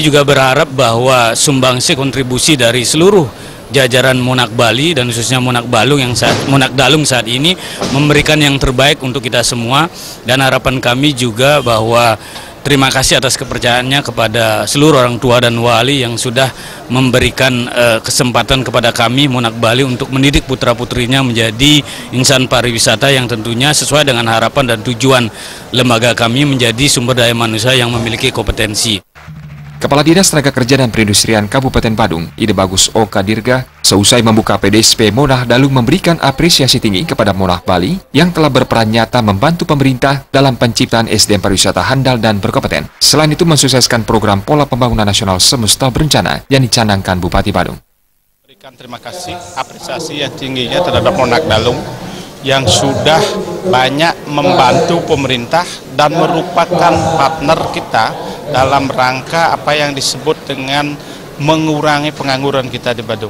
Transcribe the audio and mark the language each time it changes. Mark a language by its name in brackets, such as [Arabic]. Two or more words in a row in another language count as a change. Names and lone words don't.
[Indonesian] juga berharap bahwa sumbangsi kontribusi dari seluruh jajaran Monarch Bali dan khususnya Monarch Dalung saat ini memberikan yang terbaik untuk kita semua, dan harapan kami juga bahwa terima kasih atas kepercayaannya kepada seluruh orang tua dan wali yang sudah memberikan kesempatan kepada kami Monarch Bali untuk mendidik putra-putrinya menjadi insan pariwisata yang tentunya sesuai dengan harapan dan tujuan lembaga kami menjadi sumber daya manusia yang memiliki kompetensi. Kepala Dinas Tenaga Kerja dan Perindustrian Kabupaten Badung, Ide Bagus Oka Dirga, seusai membuka PDSP Monarch Dalung memberikan apresiasi tinggi kepada Monarch Bali yang telah berperan nyata membantu pemerintah dalam penciptaan SDM pariwisata handal dan berkompeten. Selain itu mensukseskan program Pola Pembangunan Nasional Semesta Berencana yang dicanangkan Bupati Badung. Berikan terima kasih, apresiasi yang tingginya terhadap Monarch Dalung yang sudah banyak membantu pemerintah dan merupakan partner kita dalam rangka apa yang disebut dengan mengurangi pengangguran kita di Badung.